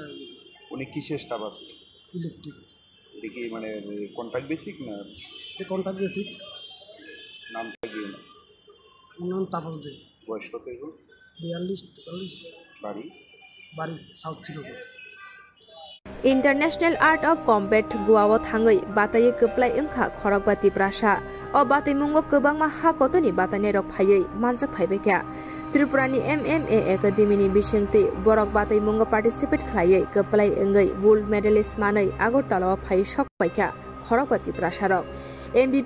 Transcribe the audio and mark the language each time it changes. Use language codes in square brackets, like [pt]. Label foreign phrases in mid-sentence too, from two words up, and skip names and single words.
[bn] উনি কিসের স্টাফ আছে ইলেকট্রিক এটা কি মানে কন্ট্রাক্ট বেসিক না কন্ট্রাক্ট বেসিক নামটা কি নাম তাপস দে বয়স কত এগুলো 42-43 বাড়ি সাউথ শ্রীনগর [en] International Art of Combat [trp] Guawo thangai batai keplai engkha khorokbati prasha o batai mungo kebangma hakotoni batane rok phayei manjak phaibekya Tripurani MMA Academy ni bisingti borok batai mungo participate khlaiei keplai engai [en] gold medalist [trp] manai Agartala phai sok paikya khorokbati prasha rok MVP